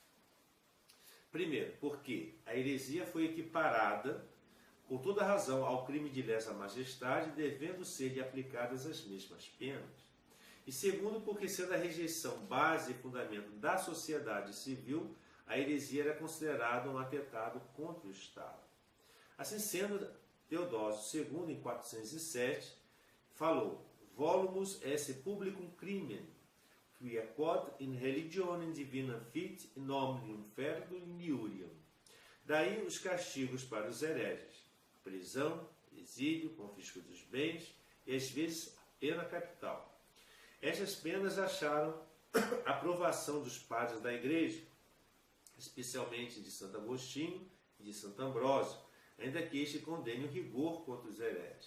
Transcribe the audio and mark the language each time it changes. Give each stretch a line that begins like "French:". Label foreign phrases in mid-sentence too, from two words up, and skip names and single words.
Portuguese: Primeiro, porque a heresia foi equiparada, com toda razão, ao crime de lesa majestade, devendo ser-lhe aplicadas as mesmas penas. E segundo, porque sendo a rejeição base e fundamento da sociedade civil, a heresia era considerada um atentado contra o Estado. Assim sendo, Teodósio II, em 407, falou:
Latin: Volumus esse publicum crimen, quia quod in religionem divina fit in omnium ferdo injuriam.
Portuguese: Daí os castigos para os hereges: prisão, exílio, confisco dos bens e, às vezes, pena capital. Estas penas acharam aprovação dos padres da Igreja, especialmente de Santo Agostinho e de Santo Ambrósio, ainda que este condene o rigor contra os hereges.